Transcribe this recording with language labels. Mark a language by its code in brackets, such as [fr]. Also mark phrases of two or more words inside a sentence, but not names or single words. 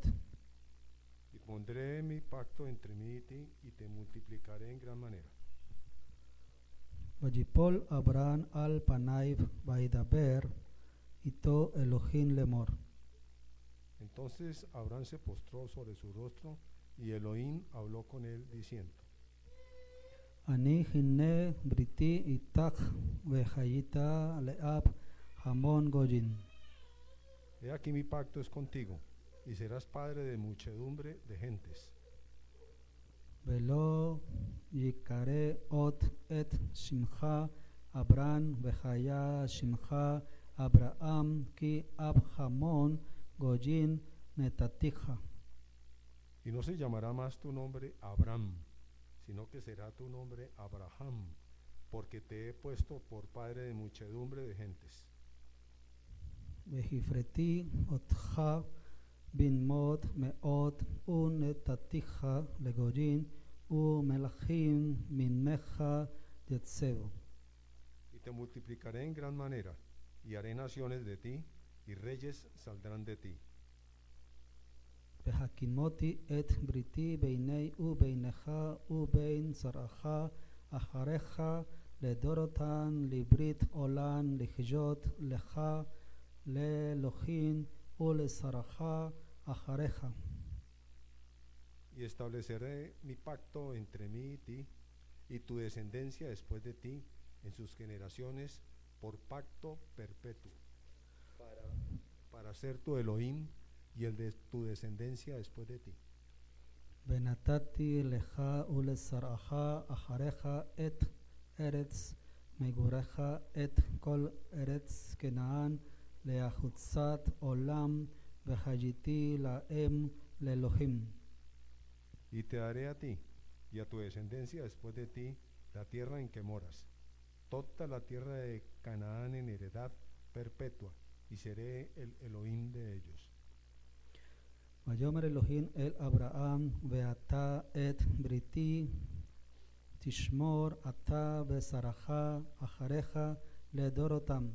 [es] Y pondré mi pacto entre mí y ti, y te multiplicaré en gran manera. [he] ויפול אברהם על פניו וידבר אתו אלהים לאמר. [es] Entonces Abraham se postró sobre su rostro, y Elohim habló con él diciendo: [he] אני הנה בריתי אתך והיית לאב המון גוים. [es] He aquí mi pacto es contigo, y serás padre de muchedumbre de gentes. [he] ולא יקרא עוד את שמך אברם והיה שמך אברהם כי אב המון גוים נתתיך. [es] Y no se llamará más tu nombre Abram, sino que será tu nombre Abraham, porque te he puesto por padre de muchedumbre de gentes. [he] והפרתי אותך בנמות מאוד ונתתיך לגויים ומלכים ממך יצאו. [es] Y te multiplicaré en gran manera, y haré naciones de ti, y reyes saldrán de ti. [he] והקימותי את בריתי ביני ובינך ובין זרעך אחריך לדורותן לברית עולם לחיות לך לאלוהים ולזרעך אחריך. [es] Y estableceré mi pacto entre mí y ti, y tu descendencia después de ti, en sus generaciones, por pacto perpetuo, para ser tu Elohim y el de tu descendencia después de ti. [he] ונתתי לך ולזרעך אחריך את ארץ מגוריך את כל ארץ כנען להחוצת עולם והייתי להם לאלוהים. [es] Y te daré a ti y a tu descendencia después de ti la tierra en que moras, toda la tierra de Canaán en heredad perpetua, y seré el Elohim de ellos. [he] ויאמר אלוהים אל אברהם ואתה את בריתי תשמור אתה וזרעך אחריך לדורותם.